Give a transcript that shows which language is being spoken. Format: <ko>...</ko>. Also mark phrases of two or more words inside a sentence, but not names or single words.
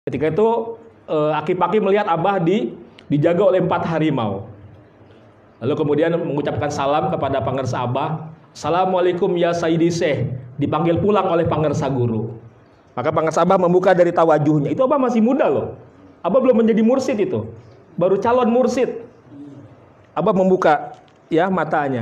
<id>Ketika itu aki-aki melihat Abah dijaga oleh 4 harimau. Lalu kemudian mengucapkan salam kepada pangersa Abah.</id> <ar>السلام عليكم يا سيدي شيخ.</ar> <id>Dipanggil pulang oleh pangersa guru. Maka pangersa Abah membuka dari tawajuhnya. Itu Abah masih muda loh. Abah belum menjadi mursid itu. Baru calon mursid. Abah membuka ya matanya.</id>